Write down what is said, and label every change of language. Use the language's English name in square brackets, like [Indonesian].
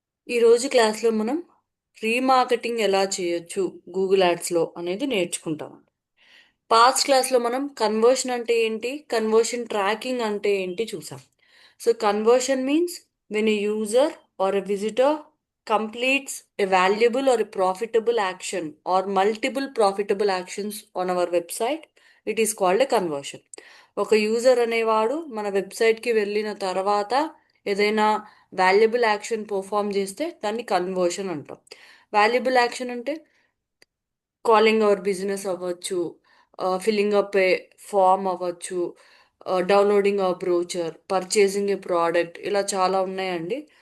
[Telugu] ఈరోజు క్లాస్లో మనం రీమార్కెటింగ్ ఎలా చేయొచ్చు గూగుల్ యాడ్స్లో అనేది నేర్చుకుంటాం. పాస్ట్ క్లాస్లో మనం కన్వర్షన్ అంటే ఏంటి, కన్వర్షన్ ట్రాకింగ్ అంటే ఏంటి చూసాం. [English] So conversion means when a user or a visitor completes a valuable or a profitable action or multiple profitable actions on our website, it is called a conversion. [Telugu] ఒక user అనేవాడు మన వెబ్సైట్కి వెళ్ళిన తర్వాత ఏదైనా వాల్యుబుల్ యాక్షన్ పర్ఫామ్ చేస్తే దాన్ని conversion అంటాం. [English] valuable action అంటే calling our business అవ్వచ్చు, filling up a form అవ్వచ్చు, downloading our brochure, purchasing a product, [Telugu] ఇలా చాలా ఉన్నాయండి.